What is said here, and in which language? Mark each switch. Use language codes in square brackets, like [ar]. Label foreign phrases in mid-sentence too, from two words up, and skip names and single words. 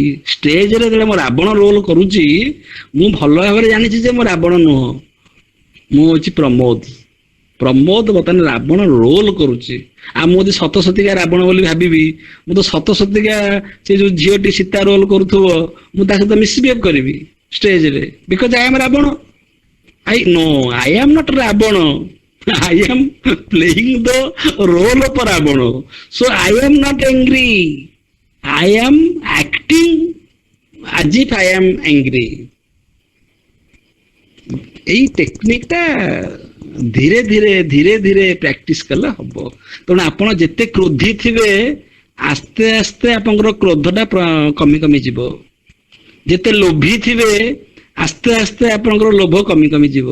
[or] ଷ୍ଟେଜରେ ଯେତେବେଳେ ମୁଁ ରାବଣ ରୋଲ କରୁଛି, ମୁଁ ଭଲ ଭାବରେ ଜାଣିଛି ଯେ ମୁଁ ରାବଣ ନୁହଁ, ମୁଁ ହଉଛି ପ୍ରମୋଦ। ପ୍ରମୋଦ ବର୍ତ୍ତମାନ ରାବଣ ରୋଲ କରୁଛି। ଆଉ ମୁଁ ଯଦି ସତ ସତିକା ରାବଣ ବୋଲି ଭାବିବି, ମୁଁ ତ ସତ ସତିକା ସେ ଯୋଉ ଝିଅଟି ସୀତା ରୋଲ କରୁଥିବ, ମୁଁ ତା ସହିତ ମିସବିହେଭ୍ କରିବି ଷ୍ଟେଜରେ, [en] because I am Ravana. I am not Ravana. I am playing the role of Ravana. So I am not angry. I am acting as if I am angry. [or] এই টেকନିকটা ଧୀରେ ଧୀରେ ପ୍ରାକ୍ଟିସ କଲେ ହବ। ତେଣୁ ଆପଣ ଯେତେ କ୍ରୋଧୀ ଥିବେ ଆସ୍ତେ ଆସ୍ତେ ଆପଣଙ୍କର କ୍ରୋଧଟା କମି କମି ଯିବ। ଯେତେ ଲୋଭୀ ଥିବେ ଆସ୍ତେ ଆସ୍ତେ ଆପଣଙ୍କର ଲୋଭ କମି କମି ଯିବ।